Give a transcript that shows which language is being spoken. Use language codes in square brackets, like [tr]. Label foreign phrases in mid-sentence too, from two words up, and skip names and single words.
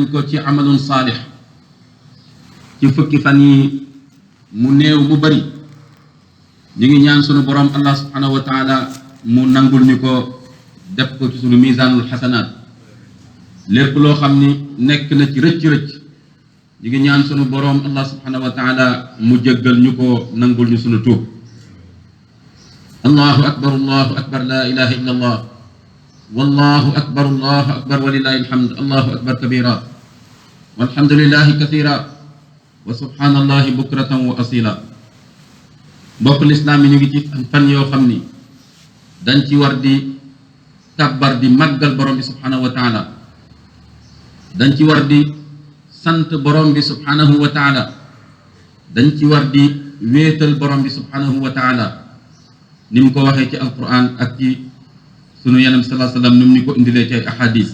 [wo] ko ci amalun saalix ci fukki fan yi mu néew mu bari ñu ngi ñaan sunu borom [ar] الله سبحانه وتعالى [wo] mu nangul ñu ko def ko ci sunu misaanul xasanaat lépp loo xam ni nekk na ci rëcc-rëcc ñu ngi ñaan sunu borom [ar] الله سبحانه وتعالى [wo] mu jéggal ñu ko nangul ñu sunu tuub. [ar] الله أكبر لا إله إلا الله والله أكبر ولله الحمد. الله أكبر كبيرا والحمد لله كثيرا وسبحان الله بكرة وأصيلا. [wo] mbokk lislaam yi ñu ngi ci fan yoo xam ni dañ ci war di kàbbar di màggal borom bi [ar] سبحانه وتعالى, [wo] dañ ci war di sant borom bi [ar] سبحانه وتعالى, [wo] dañ ci war di wéetal borom bi [ar] سبحانه وتعالى [wo] ni mu ko waxee ci alquran ak ci sunu yeneen [ar] صلى الله عليه وسلم [wo] ni mu ni ko indilee ci ay ahadis.